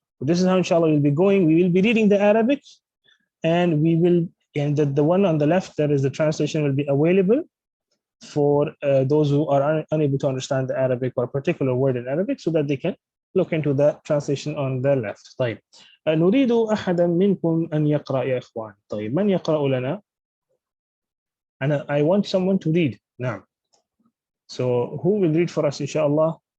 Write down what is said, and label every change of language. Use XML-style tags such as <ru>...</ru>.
<en>So this is how inshallah we'll be going. We will be reading the Arabic, and we will, and the one on the left, that is the translation, will be available for those who are unable to understand the Arabic or a particular word in Arabic, so that they can look into the translation on the left.</en> <ar>طيب. نريد أحدا منكم أن يقرأ يا إخوان. طيب, من يقرأ لنا؟</ar> <en>I want someone to read.</en> <ar>نعم.</ar> <en>So who will read for us inshallah?</en>